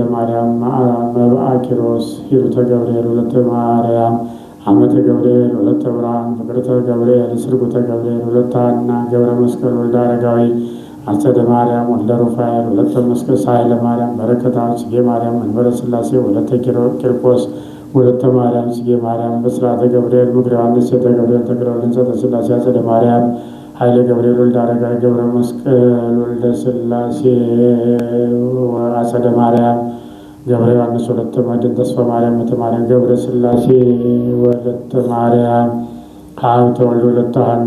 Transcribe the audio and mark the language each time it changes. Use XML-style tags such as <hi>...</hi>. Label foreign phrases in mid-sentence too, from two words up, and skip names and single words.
<am>ማርያም መብአ ኪሮስ ሂሩተ ገብርኤል ወለተ ማርያም አመተ ገብርኤል ወለተ ብርሃን ፍቅርተ ገብርኤል ስርጉተ ገብርኤል ወለተ ሐና ገብረ መስቀል ወልደ አረጋዊ አጸደ ማርያም ወልደ ሩፋኤል ወለተ መስቀል ሳህለ ማርያም በረከታ ጽጌ ማርያም መንበረ ሥላሴ ወለተ ቂርቆስ ወለተ ማርያም ጽጌ ማርያም በስራተ ገብርኤል ምክረ ዮሐንስ ሴተ ገብርኤል ተክለ ወልደ ሥላሴ አጸደ ማርያም ኃይለ ገብርኤል ወልደ አረጋዊ ገብረ መስቀል ወልደ ሥላሴ አጸደ ማርያም ገብረ ዮሐንስ ወለተ መድኅን ተስፋ ማርያም እህተ ማርያም ገብረ ሥላሴ ወለተ ማርያም ሀብተ ወልድ ወለተ ሐና</am>